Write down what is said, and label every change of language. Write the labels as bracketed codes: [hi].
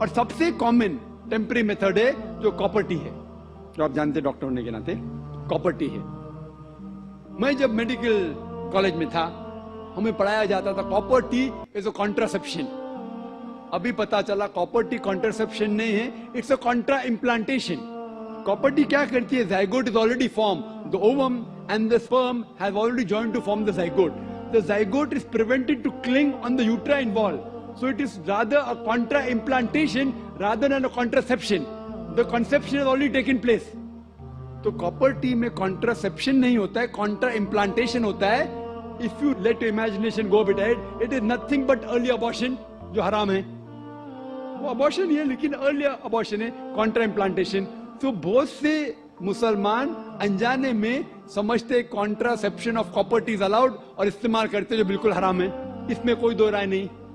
[hi] और सबसे common temporary method है जो कॉपर्टी है, जो आप जानते हैं डॉक्टर होने के नाते कॉपर्टी है. मैं जब मेडिकल कॉलेज में था, हमें पढ़ाया जाता था [en] Copper T is a contraception. [hi] अभी पता चला कॉपर्टी कॉन्ट्रासेप्शन नहीं है, [en] It's a contra implantation. [hi] Copper T क्या करती है? [en] zygote is already formed, the ovum and the sperm have already joined to form the zygote. The zygote is prevented to cling on the uterine wall, so it is rather a contra implantation rather than a contraception. The conception has already taken place. [hi] तो copper T में contraception नहीं होता है, Contra implantation होता है. [en] if you let your imagination go bit ahead, it is nothing but early abortion, [hi] जो हराम है. वो अबॉर्शन ही है लेकिन अर्ली अबॉर्शन है, कॉन्ट्रा इम्प्लांटेशन. तो बहुत से मुसलमान अनजाने में समझते [en] contraception of copper T is allowed [hi] और इस्तेमाल करते, जो बिल्कुल हराम है. इसमें कोई दो राय नहीं.